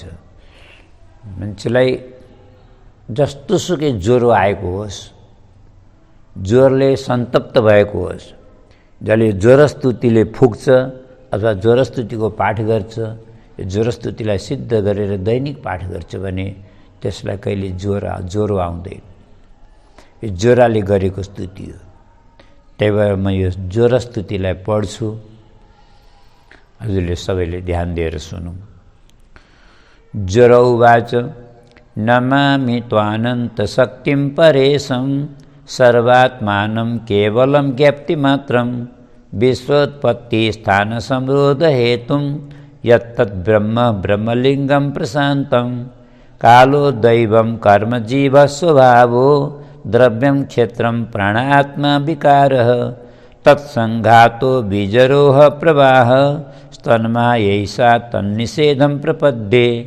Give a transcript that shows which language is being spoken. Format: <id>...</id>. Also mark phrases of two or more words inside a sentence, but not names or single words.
<ne>मान्छेलाई जस्तोसुकै ज्वरो आएको होस्, ज्वरले सन्तप्त भएको होस्, जसले ज्वरस्तुतिले फुक्छ अथवा ज्वरस्तुतिको पाठ गर्छ, यो ज्वरस्तुतिलाई सिद्ध गरेर दैनिक पाठ गर्छ भने त्यसलाई कहिले ज्वरो आउँदैन। यो ज्वराले गरेको स्तुति हो। त्यही भएर म यो ज्वरस्तुतिलाई पढ्छु। हजुरले सबैले ध्यान दिएर सुनौँ।</ne> <sa>ज्वर उवाच नमामि त्वानन्तशक्तिं परेशं सर्वात्मानं केवलं ज्ञप्तिमात्रं विश्वोत्पत्तिस्थानसंरोधहेतुं यत्तद्ब्रह्म ब्रह्मलिङ्गं प्रशान्तं कालो दैवं कर्मजीवस्वभावो द्रव्यं क्षेत्रं प्राणात्मा विकारः तत्सङ्घातो बीजरोह प्रवाह स्तन्मायैषा तन्निषेधं प्रपद्ये</sa>